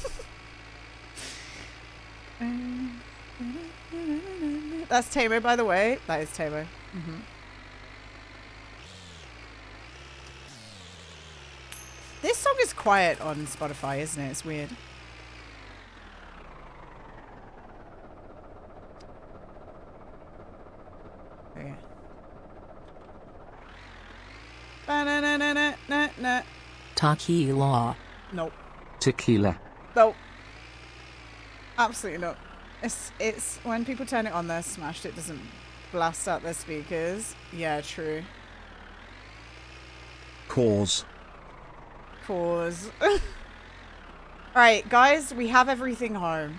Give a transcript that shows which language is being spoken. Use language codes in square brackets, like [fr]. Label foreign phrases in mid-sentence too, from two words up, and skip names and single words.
[en] That's Tamo, by the way. That is Tamo. This song is quiet on Spotify, isn't it? It's weird. Okay. Ba-na-na-na-na-na-na. Tequila. Nope. Tequila. Nope. Absolutely not. It's when people turn it on, they're smashed. It doesn't blast out their speakers. Yeah, true. Cause. Alright, guys, we have everything home.